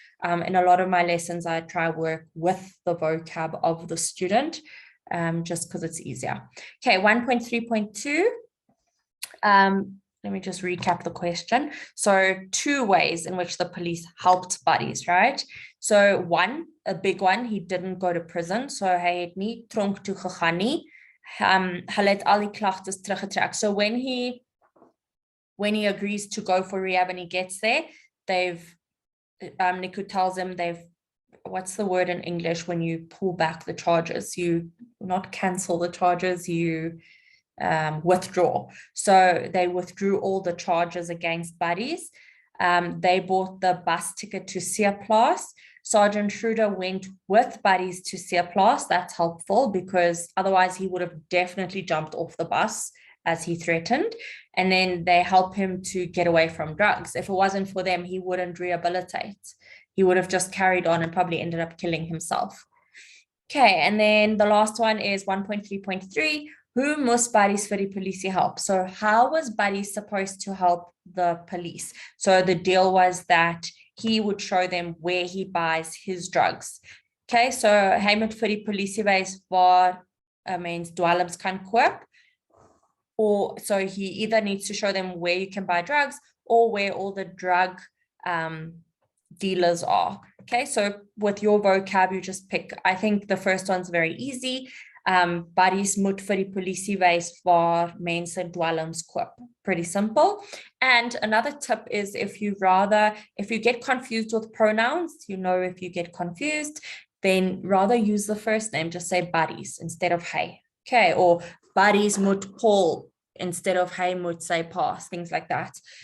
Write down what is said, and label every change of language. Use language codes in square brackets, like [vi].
[en] In a lot of my lessons, I try work with the vocab of the student, just because it's easier. Okay, 1.3.2. Let me just recap the question. So 2 ways in which the police helped buddies, right? So 1, a big one, he didn't go to prison. [af] So hy het nie tronk toe gegaan nie. Hulle het al die klagtes teruggetrek. [en] So when he agrees to go for rehab and he gets there, Niku tells him what's the word in English when you pull back the charges? You not cancel the charges, you withdraw. So they withdrew all the charges against buddies. They bought the bus ticket to Seerplaas. Sergeant Schroeder went with buddies to Seerplaas. That's helpful because otherwise he would have definitely jumped off the bus as he threatened. And then they help him to get away from drugs. If it wasn't for them, he wouldn't rehabilitate. He would have just carried on and probably ended up killing himself. Okay, and then the last one is 1.3.3. Who must buddies [af] vir die polisie help? [en] So how was buddies supposed to help the police? So the deal was that he would show them where he buys his drugs. [af] Okay, so hy moet vir die polisie wys waar mens dwelms kan koop. [en] Or so he either needs to show them where you can buy drugs or where all the drug dealers are. Okay, so with your vocab, you just pick. I think the first one's very easy. [af] Buddies moet vir die polisie wys waar mense dwelms koop. [en] Pretty simple. And another tip is if you get confused with pronouns, if you get confused, then rather use the first name, just say buddies instead of hy. Okay, or buddies moet Paul instead of [af] hy moet sy paas, [en] things like that.